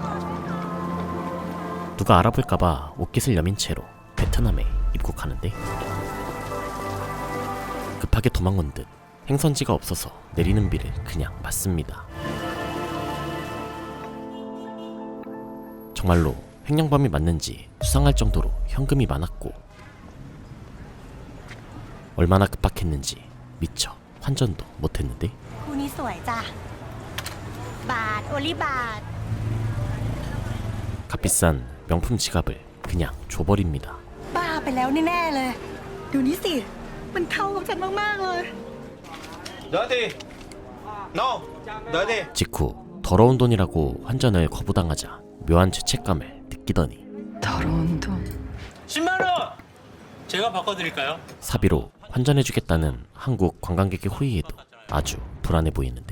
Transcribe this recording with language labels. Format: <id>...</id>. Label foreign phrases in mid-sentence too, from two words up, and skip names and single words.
<ko>누가 알아볼까봐 옷깃을 여민 채로 베트남에 입국하는데 급하게 도망온 듯 행선지가 없어서 내리는 비를 그냥 맞습니다. 정말로 횡령범이 맞는지 수상할 정도로 현금이 많았고 얼마나 급박했는지 미처 환전도 못했는데</ko> <th>คู่นี้สวยจ้ะบาทโอลิบาท</th> <ko>값비싼 명품 지갑을 그냥 줘버립니다.</ko> <th>บ้าไปแล้วแน่ๆเลยดูนี่สิมันเข้ากับฉันมากๆเลย</th> <ko>너한테 no 너한테 직후 더러운 돈이라고 환전을 거부당하자 묘한 죄책감을 느끼더니 더러운 돈. 10만 원! 제가 바꿔드릴까요? 사비로 환전해주겠다는 한국 관광객의 호의에도 아주 불안해 보이는데</ko>